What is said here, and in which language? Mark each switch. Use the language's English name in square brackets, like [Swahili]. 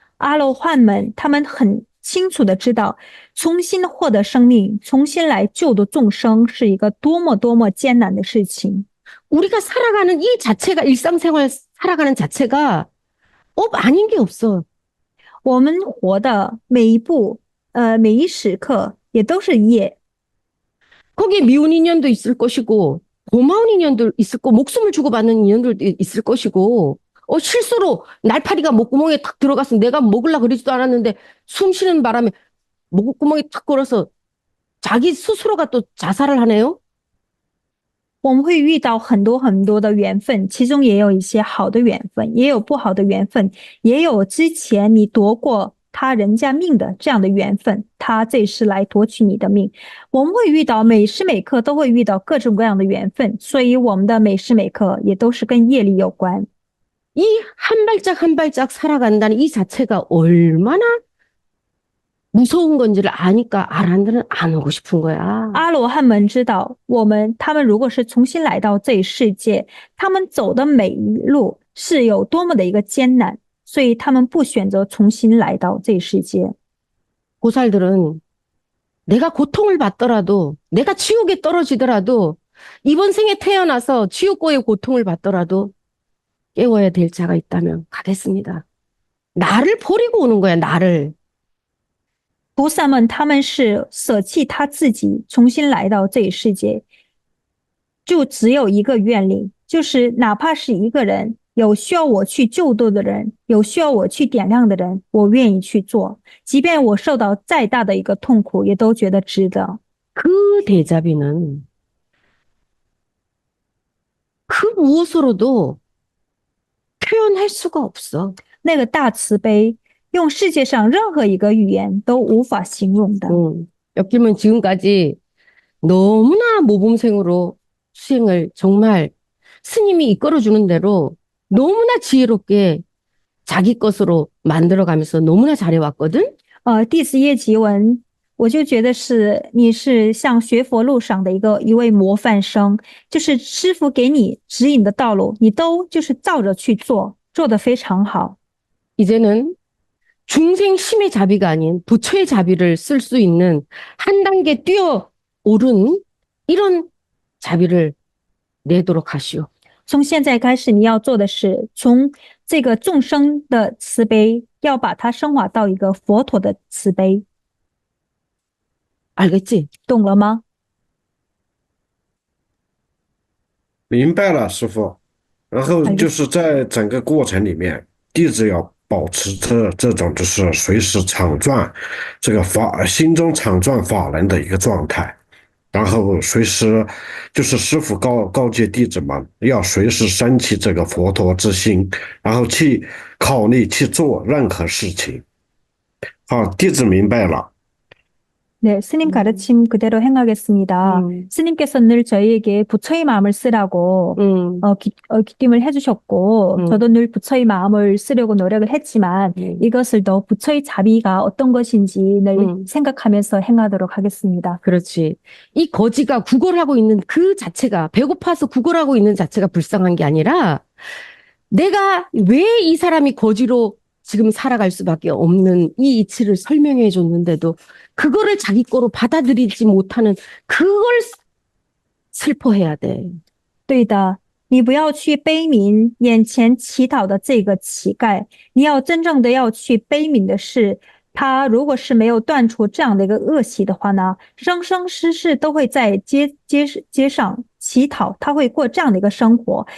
[Chinese] 阿罗汉们他们很清楚的知道，重新获得生命，重新来救度众生是一个多么多么艰难的事情。 [Korean] 우리가 살아가는 이 자체가 일상생활 살아가는 자체가 아닌 게 없어. [Chinese] 我们活的每一步，每一时刻也都是业。 [Korean] 거기에 미운 인연도 있을 것이고 고마운 인연도 있을 거, 목숨을 주고받는 인연들도 있을 것이고 실수로 날파리가 목구멍에 탁 들어가서 내가 먹으려고 그러지도 않았는데 숨 쉬는 바람에 목구멍에 탁 걸어서 자기 스스로가 또 자살을 하네요. [Chinese] 我们会遇到很多很多的缘分，其中也有一些好的缘分，也有不好的缘分，也有之前你夺过他人家命的这样的缘分，他这是来夺取你的命。我们会遇到每时每刻都会遇到各种各样的缘分，所以我们的每时每刻也都是跟业力有关。 [Korean] 이 한 발짝 한 발짝 살아간다는 이 자체가 얼마나 무서운 건지를 아니까 아란들은 안 오고 싶은 거야. [Chinese] 阿罗汉们知道，他们如果是重新来到这一世界，他们走的每一路是有多么的一个艰难，所以他们不选择重新来到这一世界。 [Korean] 고살들은 내가 고통을 받더라도 내가 지옥에 떨어지더라도 이번 생에 태어나서 지옥고의 고통을 받더라도 깨워야 될 자가 있다면 가겠습니다. 나를 버리고 오는 거야, 나를. [Chinese] 菩萨们他们是舍弃他自己，重新来到这一世界，就只有一个愿力，就是哪怕是一个人，有需要我去救度的人，有需要我去点亮的人，我愿意去做，即便我受到再大的一个痛苦，也都觉得值得。 [Korean] 그 대자비는 그 무엇으로도 표현할 수가 없어. [Chinese] 那个大慈悲，用世界上任何一个语言都无法形容的。 [Korean] 엮이면 지금까지 너무나 모범생으로 수행을 정말 스님이 이끌어주는 대로 너무나 지혜롭게 자기 것으로 만들어가면서 너무나 잘해왔거든? [Chinese] 弟子叶吉文，我就觉得你是像学佛路上的一位模范生，就是师父给你指引的道路，你都就是照着去做，做得非常好。 [Korean] 이제는 중생 심의 자비가 아닌 부처의 자비를 쓸 수 있는 한 단계 뛰어오른 이런 자비를 내도록 하시오. [Chinese] 从现在开始，你要做的是从这个众生的慈悲，要把它升华到一个佛陀的慈悲， [Korean] 알겠지? [Chinese] 懂了吗？明白了，师傅。然后就是在整个过程里面，弟子要保持着这种就是随时场转这个心中场转法轮的一个状态，然后随时就是师父告诫弟子们要随时升起这个佛陀之心，然后去考虑去做任何事情。好，弟子明白了。 [Korean] 네, 스님 가르침 그대로 행하겠습니다. 스님께서 늘 저희에게 부처의 마음을 쓰라고 기띔을 해주셨고 저도 늘 부처의 마음을 쓰려고 노력을 했지만 이것을 더 부처의 자비가 어떤 것인지 늘 생각하면서 행하도록 하겠습니다. 그렇지. 이 거지가 구걸하고 있는 그 자체가 배고파서 구걸하고 있는 자체가 불쌍한 게 아니라 내가 왜 이 사람이 거지로 지금 살아갈 수밖에 없는 이 이치를 설명해 줬는데도 그거를 자기 거로 받아들이지 못하는 그걸 슬퍼해야 돼. [Chinese] 对的，你不要去悲悯眼前乞讨的这个乞丐，你要真正的要去悲悯的是，他如果是没有断除这样的一个恶习的话呢，生生世世都会在街上乞讨，他会过这样的一个生活。